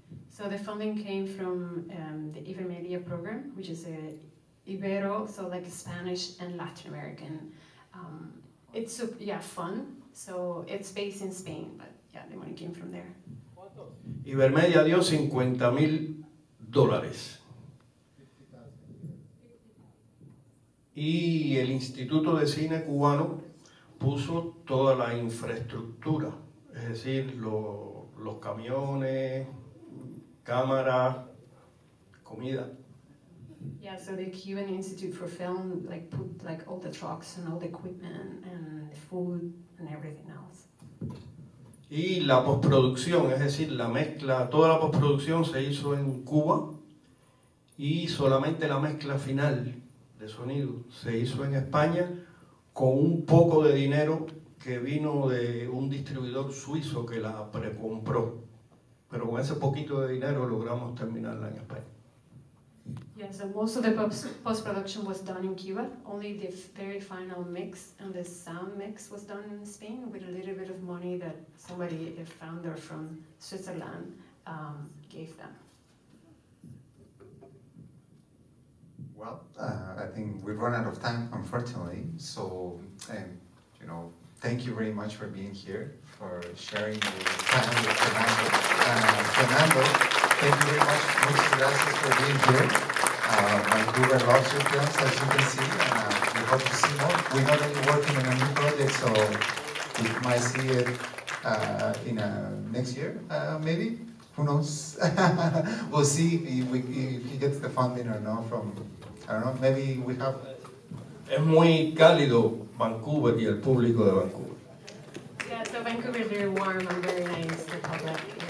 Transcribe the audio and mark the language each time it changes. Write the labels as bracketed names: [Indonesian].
[English] So the funding came from the Ibermedia program, which is a Ibero, so like Spanish and Latin American. It's fun. So it's based in Spain, but yeah, the money came from there. [Spanish] Ibermedia dio $50,000 y el Instituto de Cine Cubano puso toda la infraestructura, es decir, los camiones, cámaras, comida. [English] Yeah, so the Cuban Institute for Film like put like all the trucks and all the equipment and food and everything else. [Spanish] Y la postproducción, es decir, la mezcla, toda la postproducción se hizo en Cuba y solamente la mezcla final de sonido se hizo en España con un poco de dinero que vino de un distribuidor suizo que la precompró. Pero con ese poquito de dinero logramos terminarla en España. [English] Yeah, so most of the post-production was done in Cuba. Only the very final mix and the sound mix was done in Spain with a little bit of money that somebody, a founder from Switzerland, gave them. Well, I think we've run out of time, unfortunately. So, you know, thank you very much for being here, for sharing your time with Fernando. Fernando, thank you very much. [Spanish] Muchas gracias [English] for being here. Vancouver loves your films, as you can see, and we hope to see more. We're not only working on a new project, so we might see it in next year, maybe. Who knows? We'll see if he gets the funding or not from, I don't know, maybe we have... [Spanish] Es muy cálido Vancouver y el público de Vancouver. [English] Yeah, so Vancouver is very warm and very nice, the public.